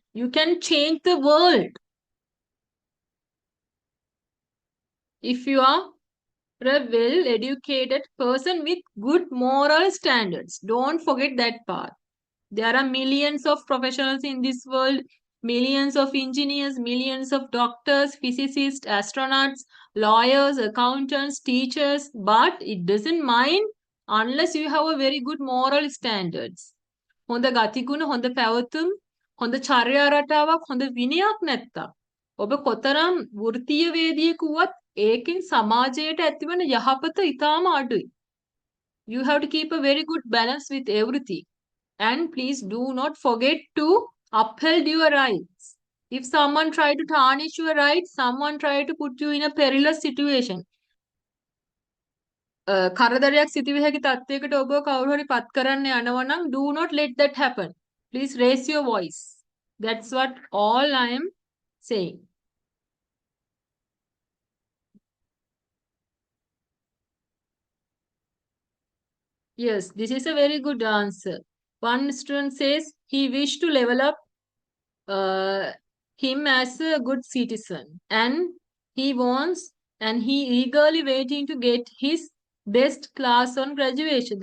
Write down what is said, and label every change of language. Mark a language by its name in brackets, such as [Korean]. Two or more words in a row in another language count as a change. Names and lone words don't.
[English] You can change the world. If you are a well-educated person with good moral standards, don't forget that part. There are millions of professionals in this world, millions of engineers, millions of doctors, physicists, astronauts, lawyers, accountants, teachers, but it doesn't mind unless you have a very good moral standards. [Sinhala] හොඳ ගතිගුණ, හොඳ පැවතුම්, හොඳ චර්යා රටාවක්, හොඳ විනයක් නැත්තම් ඔබ කොතරම් වෘත්තීය වේදියෙකු වුවත් ඒකෙන් සමාජයට ඇතිවන යහපත ඉතාම අඩුයි. [English] You have to keep a very good balance with everything. And please do not forget to uphold your rights. If someone try to tarnish your rights, someone try to put you in a perilous situation. [Sinhala] කරදරයක් සිදුවිය හැකි තත්ත්වයකට ඔබ කවුරු හරි පත් කරන්න යනවා නම් [English] do not let that happen. Please raise your voice. That's what all I am saying. Yes, this is a very good answer. One student says he wished to level up him as a good citizen, and he wants and he eagerly waiting to get his best class on graduation.